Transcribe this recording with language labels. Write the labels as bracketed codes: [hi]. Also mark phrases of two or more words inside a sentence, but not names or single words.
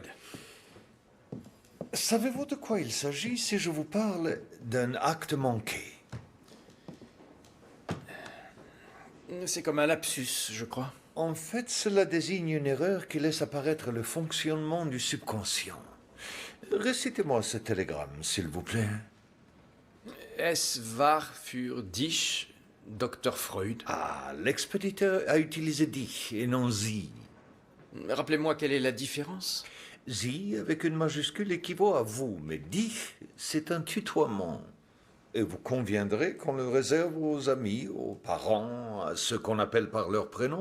[fr] savez-vous de quoi il s'agit si je vous parle d'un acte manqué? C'est comme un lapsus, je crois. En fait, cela désigne une erreur qui laisse apparaître le fonctionnement du subconscient. Récitez-moi ce télégramme, s'il vous plaît. [de] Es war für dich, Dr. Freud. [fr] Ah, l'expéditeur a utilisé die et non sie. Rappelez-moi quelle est la différence. Sie, avec une majuscule, équivaut à vous, mais die, c'est un tutoiement. Et vous conviendrez qu'on le réserve aux amis, aux parents, à ceux qu'on appelle par leur prénom.